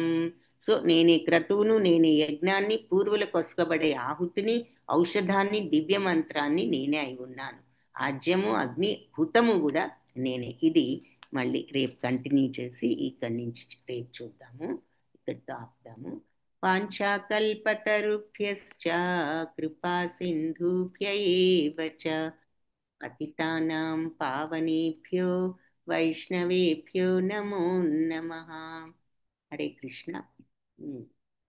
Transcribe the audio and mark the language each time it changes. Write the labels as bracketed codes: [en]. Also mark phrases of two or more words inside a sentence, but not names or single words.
[te] సో నేనే క్రతువును, నేనే యజ్ఞాన్ని, పూర్వుల కొసకబడే ఆహుతిని, ఔషధాన్ని, దివ్య మంత్రాన్ని నేనే అయి ఉన్నాను. ఆజ్యము అగ్ని హుతము కూడా నేనే. ఇది మళ్ళీ రేపు కంటిన్యూ చేసి ఇక్కడి నుంచి రేపు చూద్దాము, ఇక్కడితో ఆపుదాము. [sa] వాంఛాకల్పతరుభ్యశ్చ కృపా సింధుభ్య ఏవ చ పతితానాం పావనేభ్యో వైష్ణవేభ్యో నమో నమః. హరే కృష్ణ.